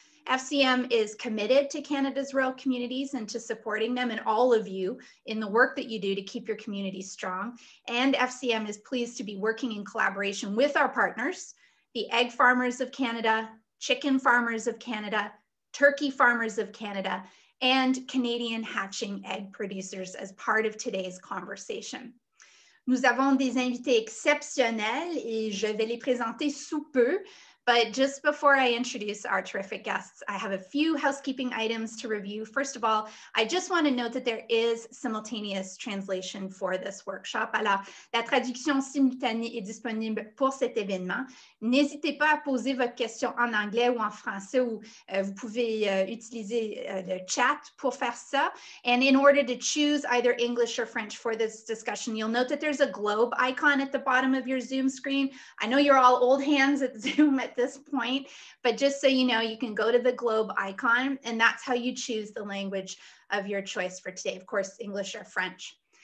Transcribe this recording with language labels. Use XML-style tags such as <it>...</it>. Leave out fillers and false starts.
<en>FCM is committed to Canada's rural communities and to supporting them and all of you in the work that you do to keep your communities strong. And FCM is pleased to be working in collaboration with our partners, the Egg Farmers of Canada, Chicken Farmers of Canada, Turkey Farmers of Canada, and Canadian hatching egg producers as part of today's conversation.</en> <fr>Nous avons des invités exceptionnels et je vais les présenter sous peu.</fr> <en>But just before I introduce our terrific guests, I have a few housekeeping items to review. First of all, I just want to note that there is simultaneous translation for this workshop.</en> <fr>Alors, la traduction simultanée est disponible pour cet événement. N'hésitez pas à poser votre question en anglais ou en français, ou vous pouvez utiliser le chat pour faire ça.</fr> <en>And in order to choose either English or French for this discussion, you'll note that there's a globe icon at the bottom of your Zoom screen. I know you're all old hands at Zoom at this point, but just so you know, you can go to the globe icon, and that's how you choose the language of your choice for today. Of course, English or French.</en>